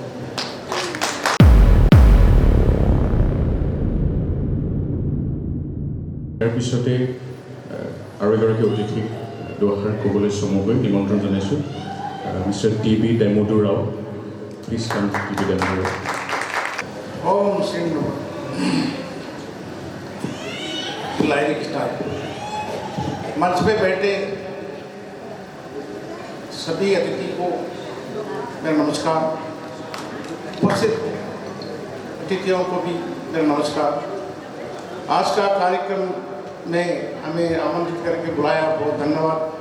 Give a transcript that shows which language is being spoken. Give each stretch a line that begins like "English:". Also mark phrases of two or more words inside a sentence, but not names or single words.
Assamese: ইয়াৰ পিছতে আৰু এগৰাকী অতিথিক দুআষাৰ ক'বলৈ চমুকৈ নিমন্ত্ৰণ জনাইছোঁ। মিষ্টাৰ টি.বি. দামোদৰ ৰাও,
English: please come
Assamese: টি.বি. দামোদৰ ৰাও।
Sanskrit: ओम श्री नमः लहरी कृष्णा।
Hindi: मंच पे बैठे सभी अतिथि को मेरा नमस्कार, उपस्थित अतिथियों को भी मेरा नमस्कार। आज का कार्यक्रम में हमें आमंत्रित करके बुलाया, बहुत धन्यवाद।